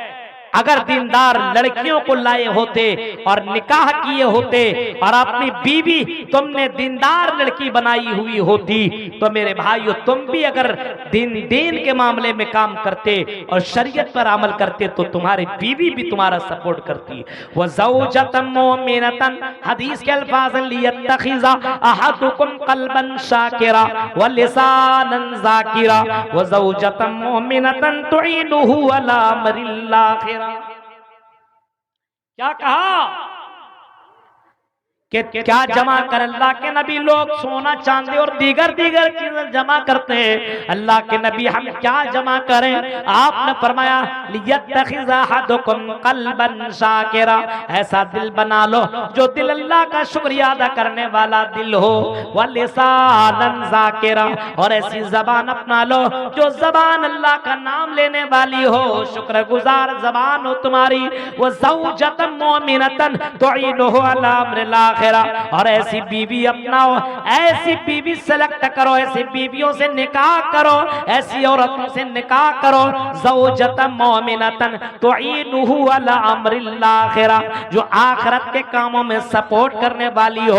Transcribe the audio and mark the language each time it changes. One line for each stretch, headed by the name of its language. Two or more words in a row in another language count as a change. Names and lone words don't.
Hindi: अगर दीनदार लड़कियों को लाए होते और निकाह किए होते और अपनी बीवी तुमने दीनदार लड़की बनाई हुई होती, तो मेरे भाइयों तुम भी अगर दीन के मामले में काम करते और शरीयत पर अमल करते तो तुम्हारी बीवी भी तुम्हारा सपोर्ट करती।
Arabic: و زوجة مؤمنة,
Hindi: हदीस के अल्फाज
Arabic: ليتخذ أحدكم قلبا شاكرا و لسانا ذاكرا و زوجة مؤمنة تعينه على أمر الآخرة.
Hindi: क्या कहा कि क्या जमा कर अल्लाह के नबी, लोग सोना चांदी और दीगर चीजें जमा करते हैं, अल्लाह के नबी हम क्या जमा करें? आपने फरमाया
Arabic: ليتخذ أحدكم قلبا شاكرا,
Hindi: ऐसा दिल बना लो जो दिल अल्लाह का शुक्रिया अदा करने वाला दिल हो,
Arabic: و لسانا ذاكرا,
Hindi: और ऐसी जबान अपना लो जो जबान अल्लाह का नाम लेने वाली हो, शुक्रगुजार जबान हो तुम्हारी।
Arabic: و زوجة مؤمنة تعينه على أمر الآخرة,
Hindi: और ऐसी बीवी अपनाओ, ऐसी बीवी सेलेक्ट करो, ऐसी बीवियों से निकाह करो, ऐसी औरतों से निकाह करो,
Arabic: زوجة مؤمنة تعينه على أمر الآخرة,
Hindi: जो आखिरत के कामों में सपोर्ट करने वाली हो।